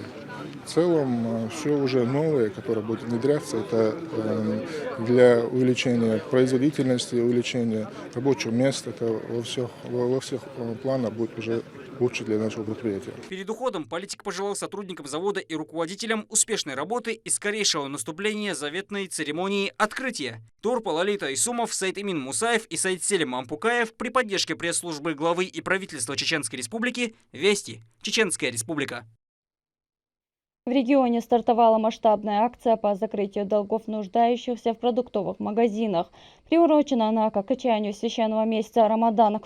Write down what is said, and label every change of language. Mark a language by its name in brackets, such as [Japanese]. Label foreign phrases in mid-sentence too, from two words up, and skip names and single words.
[Russian] В целом, все уже новое, которое будет внедряться, это для увеличения производительности, увеличения рабочих мест. Это во всех планах будет уже лучше для нашего предприятия. Перед уходом политик пожелал сотрудникам завода и руководителям успешной работы и скорейшего наступления заветной церемонии открытия. Торпа Лолита Исумов, Сайт Имин Мусаев и Сайт Селим Ампукаев при поддержке пресс-службы главы и правительства Чеченской Республики «Вести. Чеченская Республика». В регионе стартовала масштабная акция по закрытию долгов нуждающихся в продуктовых магазинах. Приурочена она к окончанию священного месяца Рамадан.